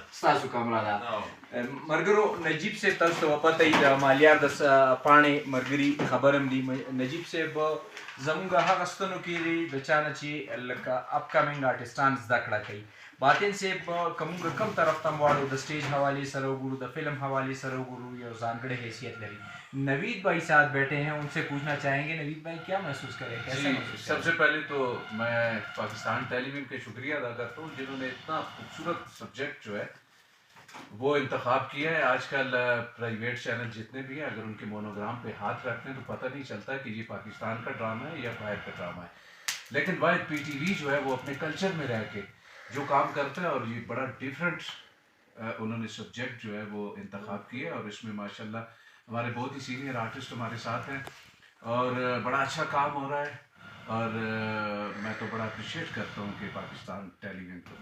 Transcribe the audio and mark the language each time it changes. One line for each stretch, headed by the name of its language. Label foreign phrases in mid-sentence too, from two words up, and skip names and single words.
Pashto: ستاسو کمره ده ملګرو نجیب صاحب تاسو ته پته وي د مالیار د پاڼې ملګري خبر هم دي نجیب صاحب زموږ هغه ستنو کې دی د چا نه چې لکه اپکمنګ آرټسټان زده کړه کوي باطن صاحب که موږ کم طرف ته هم واړو د سټیج حوالې سره وګورو د فلم حوالې سره وګورو یو ځانګړی حیثیت لري
Urdu: نوید بھائی ساتھ بیٹھے ہیں ان سے پوچھنا چاہیں گے نوید بھائی کیا محسوس کریں کیسے محسوس سب سے پہلے تو میں پاکستان ٹیلی ویژن کا شکریہ ادا کرتا ہوں جنہوں نے اتنا خوبصورت سبجیکٹ جو ہے وہ انتخاب کیا ہے آج کل پرائیویٹ چینل جتنے بھی ہیں اگر ان کے مونوگرام پہ ہاتھ رکھتے ہیں تو پتہ نہیں چلتا کہ یہ پاکستان کا ڈرامہ ہے یا باہر کا ڈرامہ ہے لیکن واحد پی ٹی وی جو ہے وہ اپنے کلچر میں رہ کے جو کام کرتا ہے اور یہ بڑا ڈفرینٹ انہوں نے سبجیکٹ جو ہے وہ انتخاب کیا اور اس میں ماشاءاللہ ہمارے بہت ہی سینئر آرٹسٹ ہمارے ساتھ ہیں اور بڑا اچھا کام ہو رہا ہے اور میں تو بڑا اپریشیٹ کرتا ہوں کہ پاکستان ٹیلی ویژن کو